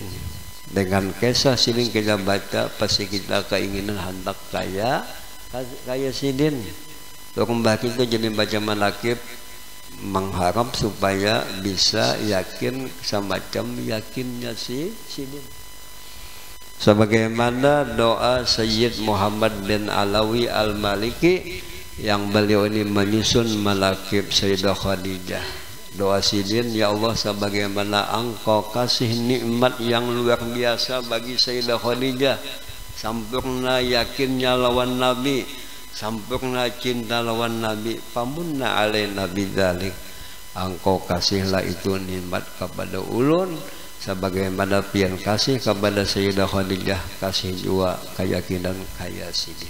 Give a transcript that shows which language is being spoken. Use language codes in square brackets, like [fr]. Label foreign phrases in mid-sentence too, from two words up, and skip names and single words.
[bjn] Dengan kisah sidin kita baca pasti kita keinginan hendak kaya sidin. Kembali itu jadi baca manakib mengharap supaya bisa yakin semacam yakinnya si sidin. [id] Sebagaimana doa Sayyid Muhammad bin Alawi Al-Maliki yang beliau ini menyusun manakib Sayyidah Khadijah. [bjn] Doa sidin, ya Allah sebagaimana engkau kasih nikmat yang luar biasa bagi Sayyidah Khadijah, sempurna yakinnya lawan Nabi, sempurna cinta lawan Nabi, [ar] فامنن علينا بذلك, [bjn] engkau kasihlah itu nikmat kepada ulun sebagaimana pian kasih kepada Sayyidah Khadijah, kasih juga keyakinan kaya sidin.